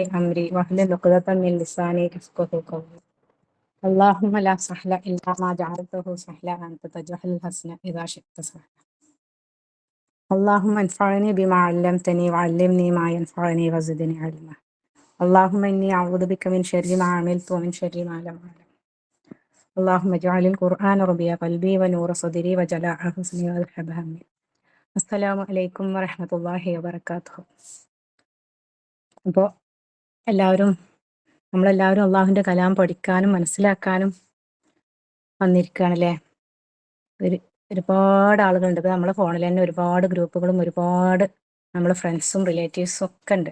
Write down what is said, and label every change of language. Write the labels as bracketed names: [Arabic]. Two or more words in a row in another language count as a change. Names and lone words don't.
[Arabic] أمري واحلل عقدة من لساني يفقهوا قولي اللهم لا سهل إلا ما جعلته سهلا أنت تجعل الحزن إذا شئت سهلا اللهم انفعني بما علمتني وعلمني ما ينفعني وزدني علما اللهم إني أعوذ بك من شر ما عملت ومن شر ما لم أعلم اللهم اجعل القرآن ربيع قلبي ونور صدري وجلاء حزني وذهب همي. السلام عليكم ورحمة الله وبركاته. [Malayalam] അപ്പോൾ നമ്മളെല്ലാവരും അള്ളാഹുവിൻ്റെ കലാം പഠിക്കാനും മനസ്സിലാക്കാനും വന്നിരിക്കുകയാണല്ലേ. ഒരുപാട് ആളുകളുണ്ട്. ഇപ്പോൾ നമ്മളെ ഫോണിൽ തന്നെ ഒരുപാട് ഗ്രൂപ്പുകളും ഒരുപാട് നമ്മളെ ഫ്രണ്ട്സും റിലേറ്റീവ്സും ഒക്കെ ഉണ്ട്.